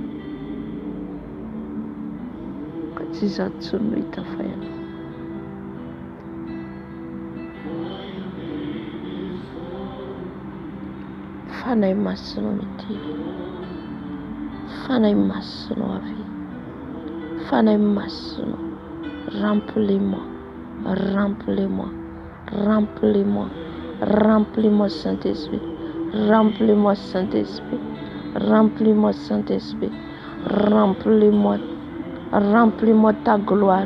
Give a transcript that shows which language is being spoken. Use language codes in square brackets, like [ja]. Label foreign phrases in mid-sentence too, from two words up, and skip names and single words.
[mg] Ka tsy izaho intsony no hita fa ianao. Fanahy masina mity. Fanahy masina avy. Fanahy masina. [fr] Remplis-moi. Remplis-moi. Remplis-moi. Remplis-moi Saint-Esprit. Remplis-moi Saint-Esprit. Remplis-moi Saint-Esprit. Remplis-moi. Remplis-moi ta gloire.